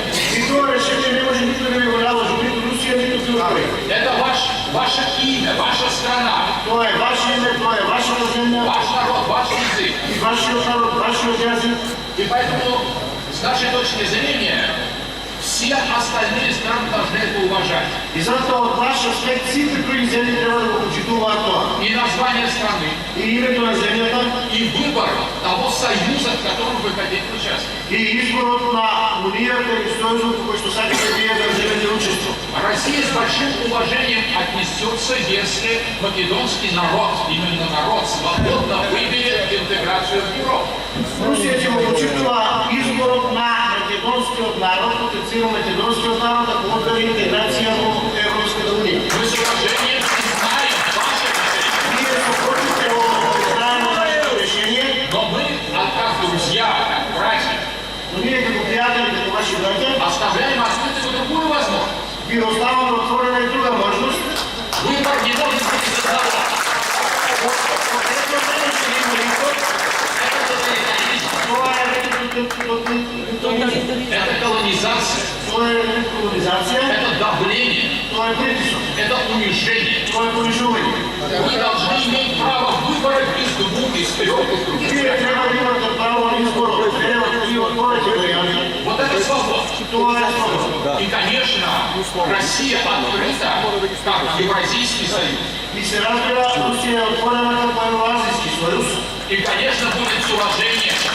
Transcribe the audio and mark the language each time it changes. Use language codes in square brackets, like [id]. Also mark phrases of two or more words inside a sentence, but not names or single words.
[mk] И тоа решение не може никој да ви го наложи, ниту Русија, ниту било кој. [ru] Это ваше имя, ваша страна, [mk] Тоа е ваше име, тоа е вашата земја, [ru] ваш народ, ваш язык. [mk] и вашиот народ, вашиот јазик. [ru] И поэтому, с нашей точки зрения, все остальные страны должны это уважать. [mk] И затоа од ваш аспект сите други земји треба да го почитуваат тоа. [ru] И название страны, [mk] И името на земјата, [ru] и выбор того союза, в котором вы хотите участвовать. [mk] и изборот на унијата и сојузот во кој што сакате вие да земете учество. [ru] Россия с большим уважением отнесется, если македонский народ, именно народ, свободно выберет интеграцию в Европу. [mk] Русија ќе го почитува изборот на македонскиот народ, потенцијално македонскиот народ, да го одбере интеграција во Европската унија. [ru] Мы с уважением признаем ваше решение. [mk] Ние со почитево знаеме вашето решение, [ru] Но мы, как друзья, как братья, [mk] но ние како пријатели, како ваши браќа, [ru] оставляем открытую другую возможность. [mk] ви оставаме отворена и друга можност. [ru] Выбор не может быть из одного. Это колонизация, [mk] Тоа е колонизација, [ru] это давление, [mk] тоа е притисок, [ru] это унижение. [mk] тоа е понижување. [ru] Вы должны иметь право выбора из двух, из трех, из других. [mk] Вие треба да имате право на избор од една од три од повеќе варијанти. [ru] Вот это свобода. [mk] Тоа е слобода. [ru] И, конечно, Россия открыта как Евразийский союз. [mk] И се разбира, Русија е отворена како Евроазијски сојуз. [ru] И, конечно, будет с уважением.